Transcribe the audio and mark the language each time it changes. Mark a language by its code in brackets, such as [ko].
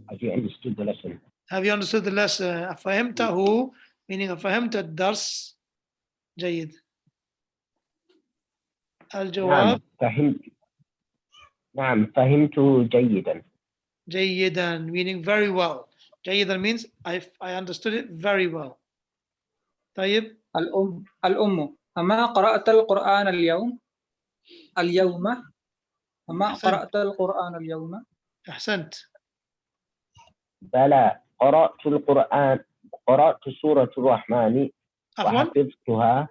[en] Have you understood the lesson? Have you understood the lesson? [ar] أفهمته meaning أفهمت الدرس. جيد. الجواب نعم فهمته جيدا. [en] جيدا meaning very well. جيدا means I understood it very well. [ar] طيب. الأم أما قرأت القرآن اليوم؟ أما قرأت القرآن اليوم؟ أحسنت. بلى قرأت القرآن، قرأت سورة الرحمن وحفظتها.